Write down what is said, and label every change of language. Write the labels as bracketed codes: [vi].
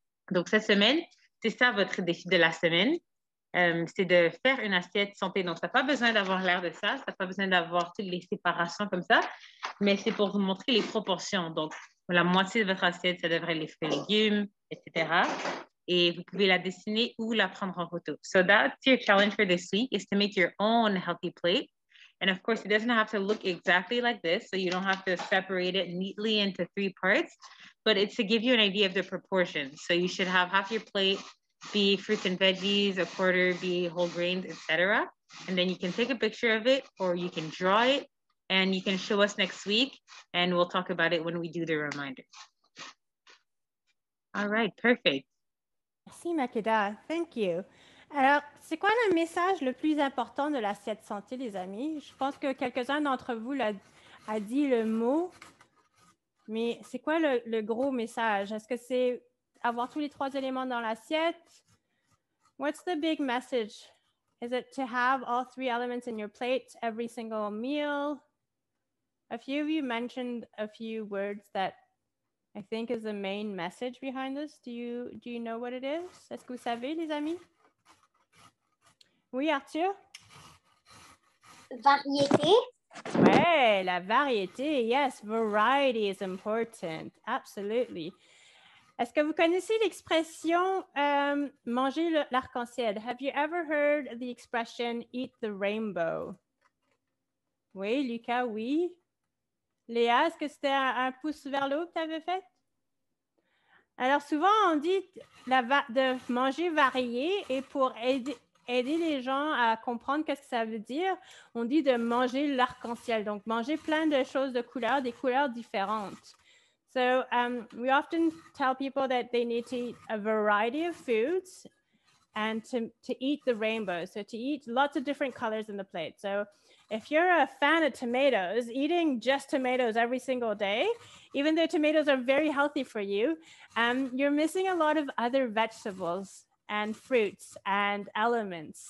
[fr] Donc, cette semaine, c'est ça votre défi de la semaine. C'est de faire une assiette santé. Donc, ça n'a pas besoin d'avoir l'air de ça. Ça n'a pas besoin d'avoir toutes les séparations comme ça. Mais c'est pour vous montrer les proportions. Donc, la moitié de votre assiette, ça devrait être les fruits et légumes, etc. Et vous pouvez la dessiner ou la prendre en photo. [en] So that's your challenge for this week, is to make your own healthy plate. And of course, it doesn't have to look exactly like this. So you don't have to separate it neatly into 3 parts. But it's to give you an idea of the proportions. So you should have half your plate be fruits and veggies, a quarter be whole grains, etc. And then you can take a picture of it or you can draw it and you can show us next week and we'll talk about it when we do the reminder. All right, perfect. [fr] Merci [en] Makeda, thank you. [fr] Alors, c'est quoi le message le plus important de l'assiette santé, les amis? Je pense que quelques-uns d'entre vous a dit le mot, mais c'est quoi le gros message? Est-ce que c'est avoir tous les 3 éléments dans l'assiette? [en] What's the big message? Is it to have all 3 elements in your plate every single meal? A few of you mentioned a few words that I think is the main message behind this. Do you know what it is? [fr] Est-ce que vous savez, les amis? Oui, Arthur? Variété. Ouais, la variété. [en] Yes, variety is important. Absolutely. [fr] Est-ce que vous connaissez l'expression manger l'arc-en-ciel? [en] Have you ever heard the expression eat the rainbow? [fr] Oui, Lucas, oui. Léa, est-ce que c'était un pouce vers le haut que tu avais fait? Alors, souvent, on dit de manger varié et pour aider les gens à comprendre qu'est-ce que ça veut dire, on dit de manger l'arc-en-ciel. Donc, manger plein de choses de couleurs, des couleurs différentes. [en] So we often tell people that they need to eat a variety of foods and to eat the rainbow. So to eat lots of different colors in the plate. So if you're a fan of tomatoes, eating just tomatoes every single day, even though tomatoes are very healthy for you, you're missing a lot of other vegetables and fruits and elements.